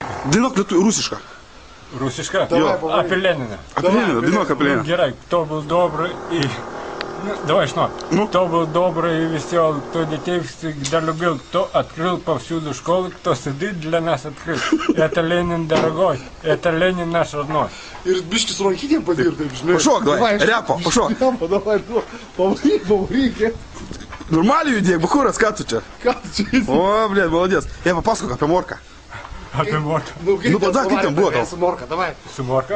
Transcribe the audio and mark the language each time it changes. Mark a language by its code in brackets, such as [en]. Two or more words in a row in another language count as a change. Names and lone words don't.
[lt] Dainuok rusišką. Rusišką? Apie Leniną. Apie Leniną, dainuok apie Leniną. Gerai, [ru] кто был добрый и... Давай, что? Кто был добрый и веселый, кто детей всегда любил, кто открыл повсюду школы, кто сады для нас открыл. Это Ленин дорогой, это Ленин наш родной. [lt] Ir biškis su rankytėm padirtai, žinai. Pašok, davai, repo, pašok. Davai, pavaryk. Normaliai judėk, Bachuras, ką tu čia? Ką tu čia? O, blėd, молодец. Papasakok apie Morką. Apie Morką. Nu, padak, kaip ten buvo tau? Su Morka, davai. Su Morka?